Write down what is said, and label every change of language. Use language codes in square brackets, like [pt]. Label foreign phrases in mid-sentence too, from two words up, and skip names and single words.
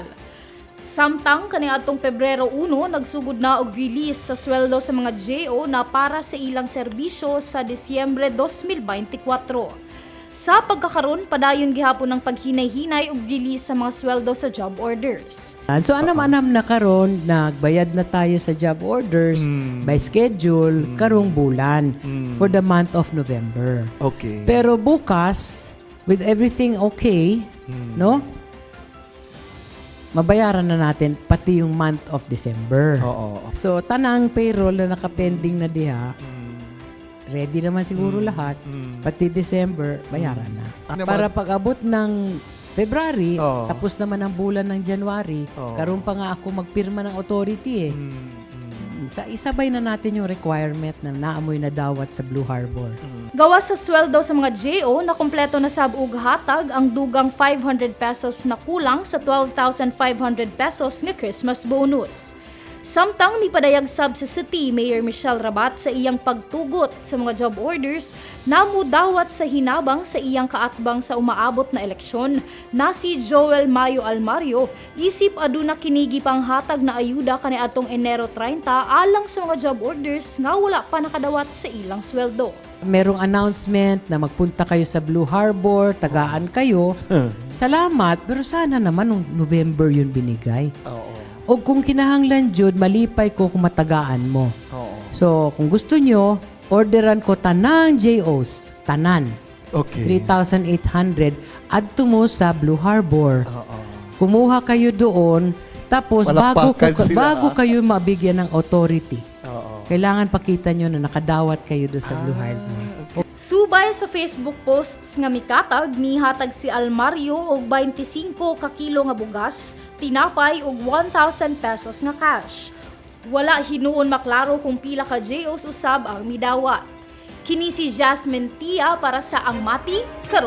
[ceb] Samtang kaniadtong Pebrero 1, nagsugod na og release sa sweldo sa mga JO na para sa ilang serbisyo sa Disyembre 2024. Sa pagkakaroon, padayon gihapon ng paghinay-hinay og release sa mga sweldo sa job orders. So anam-anam na karon nagbayad na tayo sa job orders [en] by schedule [ceb] karong bulan [en] for the month of November. Okay. [tl] Pero bukas, [en] with everything okay, no? [tl] Mabayaran na natin pati yung [en] month of December. [tl] Oo. [ceb] So tanang payroll na nakapending na diha, [tl] ready naman siguro lahat. [ceb] Pati December, bayaran na. Para pag-abot ng February, tapos naman ang bulan ng January, karon pa nga ako magpirma ng authority eh. [tl] Isabay na natin yung requirement na naamoy na dawat sa Blue Harbor. [ceb] Gawas sa sweldo sa mga JO na kumpleto na sab og hatag ang dugang 500 pesos na kulang sa 12,500 pesos nga Christmas bonus. Samtang nipadayag sab sa City Mayor Michelle Rabat sa iyang pagtugot sa mga job orders, namudawat sa hinabang sa iyang kaatbang sa umaabot na eleksyon na si Joel Mayo Almario, isip aduna kinigi panghatag na ayuda kaniadtong Enero 30 alang sa mga job orders nga wala pa nakadawat sa ilang sweldo. [tl] Merong announcement na magpunta kayo sa Blue Harbor, tagaan kayo. Salamat, pero sana naman nung November yun binigay. [ceb] O kung kinahanglan jud, malipay ko kung matagaan mo. So, kung gusto nyo, orderan ko tanang JOs. Tanan. [en] Okay. [ceb] 3,800. Adto mo sa Blue Harbor. [tl] Kumuha kayo doon. Tapos, Palakpakan sila, bago kayo mabigyan ng authority. Kailangan pakita nyo na nakadawat kayo doon sa Blue Harbor. [ceb] Subay sa Facebook posts nga mikatag, nihatag si Almario og 25 ka kilo nga bugas, tinapay og 1,000 pesos nga cash. Wala hinuon maklaro kung pila ka JOs usab ang midawat. Kini si Jasmine Tia para sa Ang Mati karon.